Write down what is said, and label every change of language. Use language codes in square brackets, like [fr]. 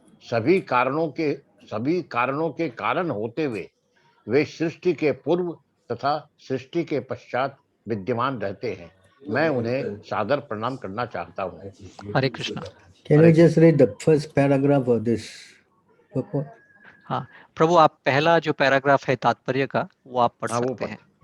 [hi] सभी कारणों के कारण होते हुए वे सृष्टि के पूर्व तथा सृष्टि के पश्चात विद्यमान रहते हैं। मैं उन्हें सादर प्रणाम करना चाहता हूँ। हरे Krishna. [en] Can you just read the first paragraph of this purport? [hi] हाँ प्रभु, आप पहला जो पैराग्राफ है तात्पर्य का वो आप पढ़ सकते हैं।